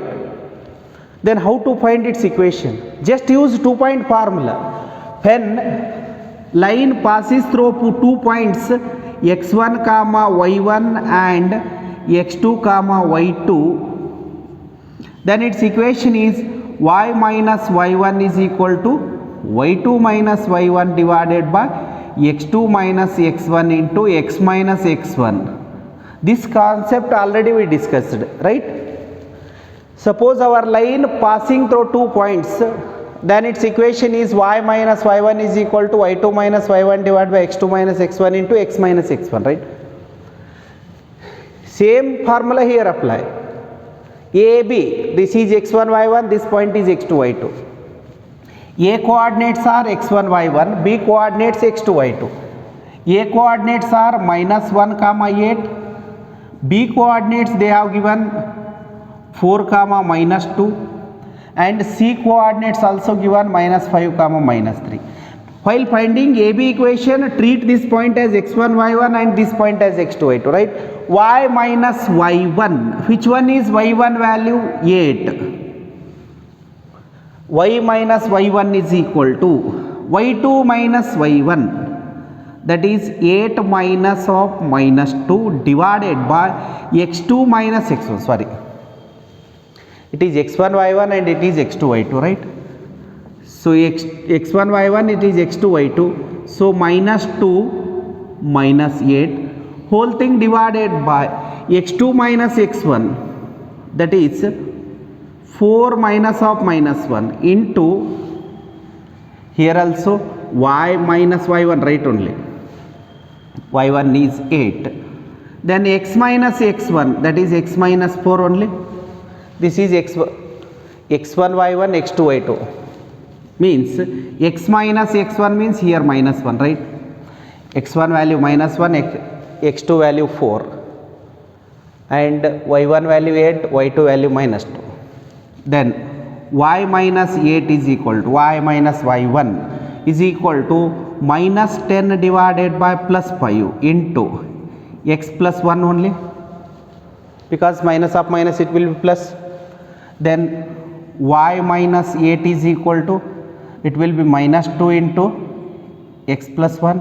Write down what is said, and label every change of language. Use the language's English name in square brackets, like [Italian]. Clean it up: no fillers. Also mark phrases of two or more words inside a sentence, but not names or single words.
[English] Then how to find its equation? Just use 2-point formula. When line passes through 2 points x1, y1 and x2, y2, then its equation is y minus y1 is equal to y2 minus y1 divided by x2 minus x1 into x minus x1. This concept already we discussed, right? Suppose our line passing through 2 points, then its equation is y minus y1 is equal to y2 minus y1 divided by x2 minus x1 into x minus x1, right? Same formula here apply. AB, this is x1 y1, this point is x2 y2. A coordinates are x1 y1, B coordinates x2 y2. A coordinates are -1, 8. B coordinates they have given 4, -2 and C coordinates also given -5, -3. While finding AB equation, treat this point as x1 y1 and this point as x2 y2, right? Y minus y1, which one is y1 value? 8. Y minus y1 is equal to y2 minus y1, that is 8 minus of -2 divided by x2 minus x1, sorry, it is x1 y1 and it is x2 y2, right? So x1 y1 it is x2 y2, so -2 minus 8 whole thing divided by x2 minus x1, that is 4 minus of -1 into, here also y minus y1, right? Only y1 is 8, then x minus x1, that is x minus 4 only. This is x1 y1 x2 y2 means x minus x1 means here -1, right? x1 value -1, x2 value 4 and y1 value 8, y2 value -2. Then y minus 8 is equal to y minus y1 is equal to -10 divided by +5 into x plus 1 only, because minus of minus it will be plus. Then y minus 8 is equal to, it will be minus 2 into x plus 1.